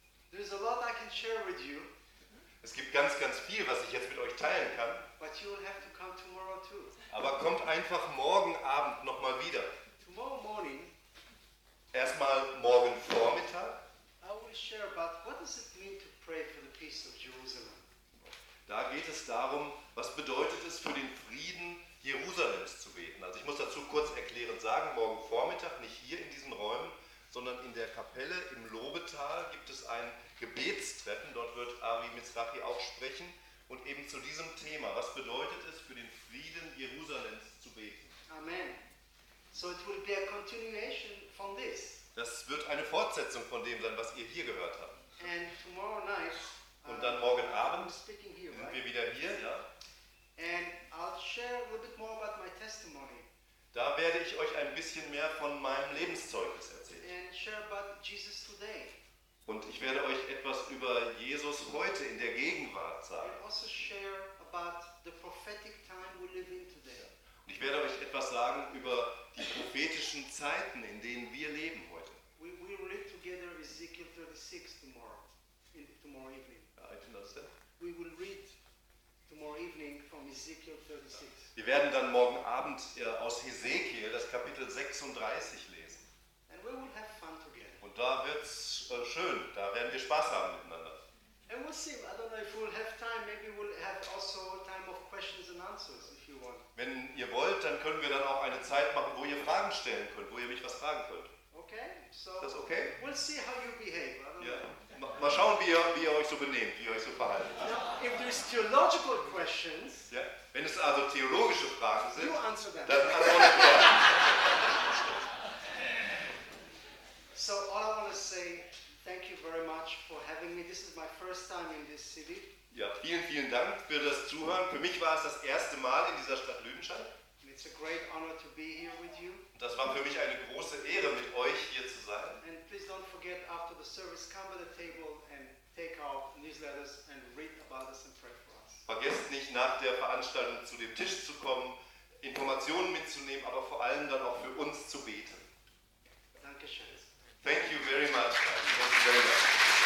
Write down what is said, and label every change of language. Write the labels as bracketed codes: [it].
[en] There's a lot I can share with you. [de] Es gibt ganz, ganz viel, was ich jetzt mit euch teilen kann. [en] But you will have to come tomorrow too. [de] Aber kommt einfach morgen Abend nochmal wieder. [en] Tomorrow morning. [de] Erstmal morgen Vormittag. [en] I will share about what does it mean to pray for the peace of Jerusalem. [de] Da geht es darum, was bedeutet es für den Frieden Jerusalems zu beten. Also ich muss dazu kurz erklärend sagen, morgen Vormittag, nicht hier in diesen Räumen, sondern in der Kapelle im Lobetal gibt es ein Gebetstreffen. Dort wird Ari Mizrachi auch sprechen. Und eben zu diesem Thema, was bedeutet es für den Frieden Jerusalems zu beten? Amen. [en] So it will be a continuation from this. [de] Das wird eine Fortsetzung von dem sein, was ihr hier gehört habt. [en] And tomorrow night, [de] und dann morgen Abend [en] speaking here, [de] sind [en] right? [de] wir wieder hier, ja. [en] And I'll share a little bit more about my testimony. [de] Da werde ich euch ein bisschen mehr von meinem Lebenszeugnis erzählen. [en] And share about Jesus today. [de] Und ich werde euch etwas über Jesus heute in der Gegenwart sagen. [en] And also share about the prophetic time we live in today. [de] Und ich werde euch etwas sagen über die prophetischen Zeiten, in denen wir leben heute. [en] We'll read together Ezekiel 36 tomorrow evening. I didn't understand. We will read tomorrow evening from Ezekiel 36. [de] Wir werden dann morgen Abend aus Hesekiel das Kapitel 36 lesen. [en] And we will have fun together. [de] Und da wird's schön, da werden wir Spaß haben miteinander. [en] And we'll see, I don't know if we'll have time, maybe we'll have also time of questions and answers if you want. [de] Wenn ihr wollt, dann können wir dann auch eine Zeit machen, wo ihr Fragen stellen könnt, wo ihr mich was fragen könnt. [en] Okay, so [de] ist das okay? [en] We'll see how you behave. [de] Mal schauen, wie ihr euch so benehmt, wie ihr euch so verhaltet. [en] Now, if there's theological questions, [de] ja, wenn es also theologische Fragen sind, [en] you answer them. [de] Dann antwortet ihr. [en] So all I want to say Thank you very much for having me. This is my first time in this city. [de] Ja, vielen, vielen Dank für das Zuhören. Für mich war es das erste Mal in dieser Stadt Lüdenscheid. [en] And it's a great honor to be here with you. [de] Das war für mich eine große Ehre, mit euch hier zu sein. [en] And please don't forget, after the service, come to the table and take our newsletters and read about us and pray for us. [de] Vergesst nicht, nach der Veranstaltung zu dem Tisch zu kommen, Informationen mitzunehmen, aber vor allem dann auch für uns zu beten. Dankeschön. [en] Thank you very much. Thank you very much.